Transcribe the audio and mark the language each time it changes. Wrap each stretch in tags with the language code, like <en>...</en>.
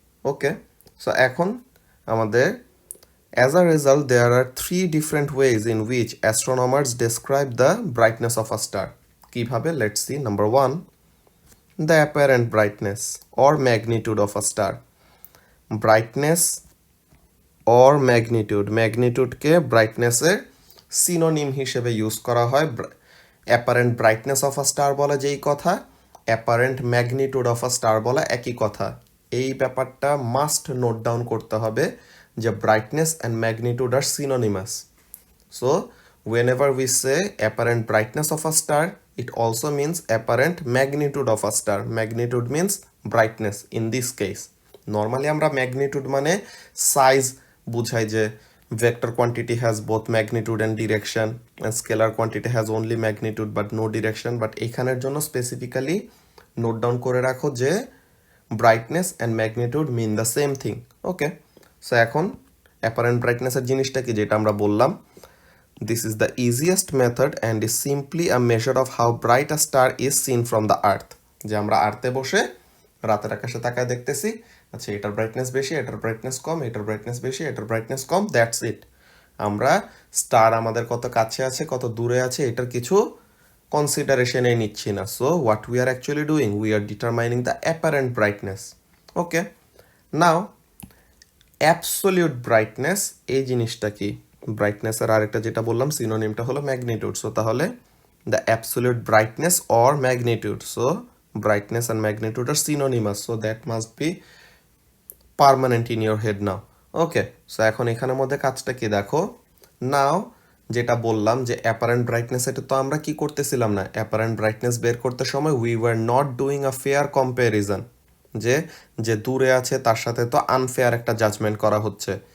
<en>okay, so</en> <bn>এখন আমাদের</bn> <en>as a result there are 3 different ways in which astronomers describe the brightness of a star.</en> <bn>কিভাবে,</bn> <en>let's see. Number 1, the apparent brightness or magnitude of a star. Brightness or magnitude,</en> <bn>K ব্রাইটনেসের synonym হিসেবে use করা হয়। Apparent brightness of a star বলা যেই কথা, apparent magnitude of a star বলা একই কথা। এই ব্যাপারটা মাস্ট নোট ডাউন করতে হবে যে</bn> <en>brightness and magnitude are synonymous. So whenever we say apparent brightness of a star, it also means apparent magnitude of a star. Magnitude means brightness in this case. Normally</en> <bn>আমরা</bn> <en>magnitude</en> <bn>মানে</bn> <en>size</en> <bn>বুঝাই, যে</bn> <en>vector quantity has both magnitude and direction and scalar quantity has only magnitude but no direction, but</en> <bn>এখানের জন্য</bn> <en>specifically note down</en> <bn>করে রাখো যে</bn> <en>brightness and magnitude mean the same thing. Okay, so</en> <bn>এখন apparent ব্রাইটনেসের জিনিসটা কি, যেটা আমরা বললাম</bn> <en>This is the easiest method and is simply a measure of how bright a star is seen from the earth.</en> <bn>যে আমরা আর্থে বসে রাতের আকাশে তাকায় দেখতেছি, আচ্ছা এটার ব্রাইটনেস বেশি, এটার ব্রাইটনেস কম, এটার ব্রাইটনেস বেশি, এটার ব্রাইটনেস কম,</bn> <en>That's it.</en> <bn>আমরা স্টার আমাদের কত কাছে আছে কত দূরে আছে এটার কিছু কনসিডারেশনে নিচ্ছি না।</bn> <en>So what we are actually doing, we are determining the apparent brightness.</en> <bn>Okay, now absolute brightness এই জিনিসটা কি? ব্রাইটনেসের আরেকটা যেটা বললাম সিনোনিমটা হলো ম্যাগনিটিউড।</bn> <en>so</en> <bn>তাহলে</bn> <en>The absolute brightness or magnitude, so brightness and magnitude are synonymous, so that must be permanent in your head now.</en> <bn>Okay, so এখন এখানের মধ্যে কাজটা কি দেখো, নাও যেটা বললাম যে অ্যাপারেন্ট ব্রাইটনেস, এটা তো আমরা কি করতেছিলাম না, অ্যাপারেন্ট ব্রাইটনেস বের করতে সময়</bn> <en>we were not doing a fair comparison,</en> <bn>যে যে দূরে আছে তার সাথে তো আনফেয়ার একটা জাজমেন্ট করা হচ্ছে।</bn>